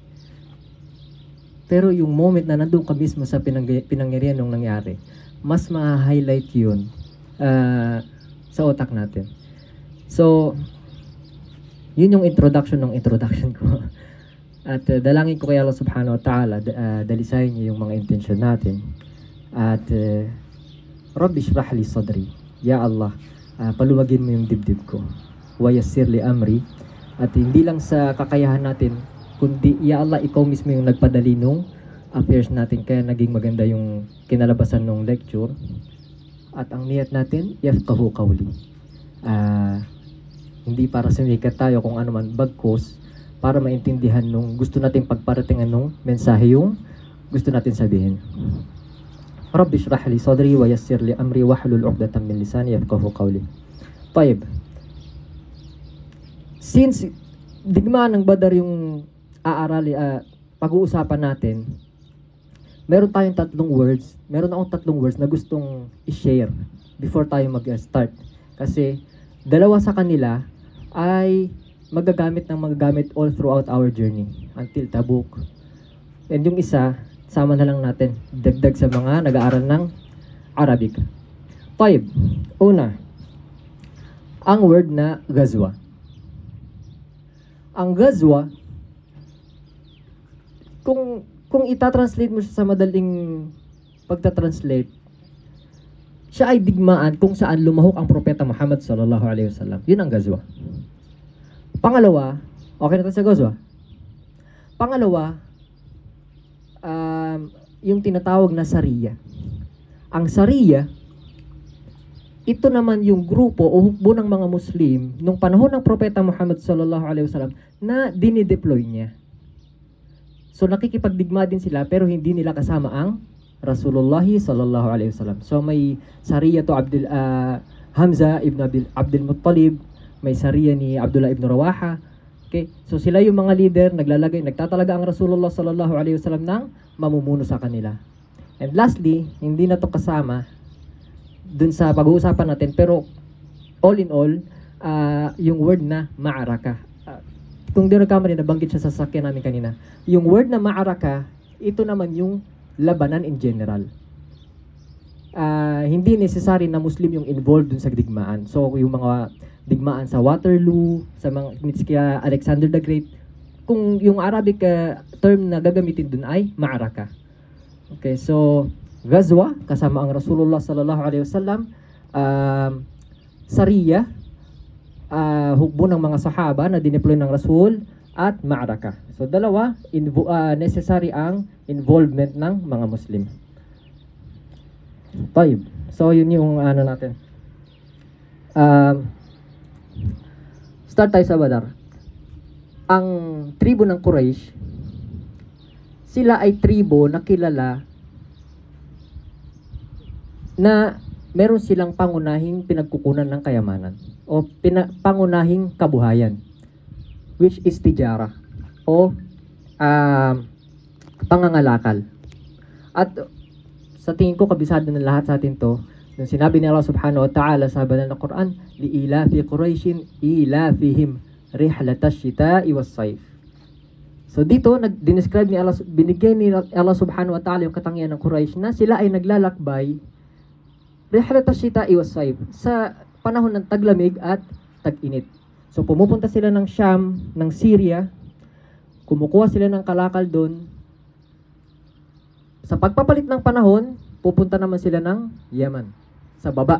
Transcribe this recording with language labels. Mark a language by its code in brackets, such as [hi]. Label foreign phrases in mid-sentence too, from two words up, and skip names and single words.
[tl] Pero yung moment na nandun ka mismo sa pinangyarihan nung nangyari, mas ma-highlight yun sa utak natin. So, yun yung introduction ko. At dalangin ko kay [ar] الله سبحانه وتعالى, [tl] dalisayin niya yung mga intention natin. [ar] At رب اشرح لي صدري. يا الله, [tl] paluwagin mo yung dibdib ko. [ar] ويسر لي أمري. [tl] At hindi lang sa kakayahan natin, kundi [ar] يا الله, [tl] ikaw mismo yung nagpadali nung affairs natin. Kaya naging maganda yung kinalabasan ng lecture. At ang niyat natin, [ar] يفقهوا قولي. [tl] Hindi para sumikat tayo kung ano man, bagkos para maintindihan nung gusto natin pagparatingan nung mensahe yung gusto natin sabihin. [ar] رب اشرح لي صدري ويسر لي أمري واحلل عقدة من لساني يفقهوا قولي. [tl] Tayyib. Since digmaan ng Badar yung pag-uusapan natin, meron akong tatlong words na gustong i-share before tayo mag-start. Kasi dalawa sa kanila ay magagamit [en] all throughout our journey until [tl] Tabuk. And yung isa, sama na lang natin, dagdag sa mga nag-aaral ng Arabic. 5. Una, ang word na gazwa. Ang gazwa, kung itatranslate mo siya sa madaling pagtatranslate, siya ay digmaan kung saan lumahok ang propeta Muhammad [ar] صلى الله عليه وسلم. [tl] Yun ang gazwa. Pangalawa, okay na tayo sa gazwa. Pangalawa, yung tinatawag na Sariya. Ang Sariya, ito naman yung grupo o hukbo ng mga Muslim nung panahon ng propeta Muhammad [ar] صلى الله عليه وسلم [tl] na dinideploy niya. So nakikipagdigma din sila pero hindi nila kasama ang Rasulullah [ar] صلى الله عليه وسلم. [tl] So may Sariya to Hamza ibn Abdul Muttalib, may Sariya ni Abdullah ibn Rawaha. Okay? So sila yung mga leader, nagtatalaga ang Rasulullah [ar] صلى الله عليه وسلم [tl] ng mamumuno sa kanila. And lastly, hindi na to kasama dun sa pag-uusapan natin, pero [en] all in all, [tl] yung word na ma'araka. Kung di nagkamali, nabanggit siya sa sakyan namin kanina. Yung word na ma'araka, ito naman yung labanan [en] in general. [tl] Hindi necessary na Muslim yung involved dun sa digmaan. So yung mga digmaan sa Waterloo, sa mga kaya Alexander the Great, kung yung Arabic term na gagamitin dun ay ma'araka. Okay, so Ghazwa kasama ang Rasulullah [ar] صلى الله عليه وسلم, [tl] Sariya, hukbo ng mga sahaba na dineploy ng Rasul, at ma'araka. So dalawa, necessary ang involvement ng mga Muslim. Taib. So yun yung ano natin. Start tayo sa Badar. Ang tribo ng Quraysh, sila ay tribo na kilala na meron silang pangunahing pinagkukunan ng kayamanan o pangunahing kabuhayan, [en] which is [tl] tijara o pangangalakal. At sa tingin ko kabisado ng lahat sa atin to, nung sinabi ni [ar] الله سبحانه وتعالى [tl] sa banal na Quran, [ar] لإيلاف قريش إيلافهم رحلة الشتاء والصيف. [tl] So dito dinescribe ni Allah, binigay ni [ar] الله سبحانه وتعالى [tl] yung katangian ng Quraysh na sila ay naglalakbay [ar] رحلة الشتاء والصيف [tl] sa panahon ng taglamig at tag-init. So pumupunta sila ng Sham, ng Syria, kumukuha sila ng kalakal doon. Sa pagpapalit ng panahon, pupunta naman sila ng Yaman, sa baba.